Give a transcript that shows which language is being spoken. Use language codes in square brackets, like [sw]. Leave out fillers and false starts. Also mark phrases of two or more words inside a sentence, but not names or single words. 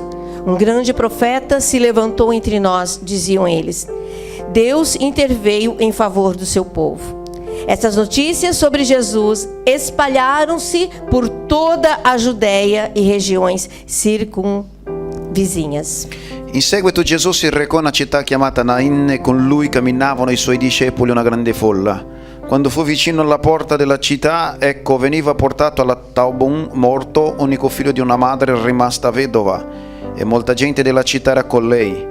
[pt] "Um grande profeta se levantou entre nós", diziam eles. Deus interveio em favor do seu povo. Essas notícias sobre Jesus espalharam-se por toda a Judéia e regiões circunvizinhas. [it] In seguito Gesù si recò a una città chiamata Nain e con lui camminavano i suoi discepoli una grande folla. Quando fu vicino alla porta della città, ecco, veniva portato alla tauba un morto, unico figlio di una madre rimasta vedova, e molta gente della città era con lei.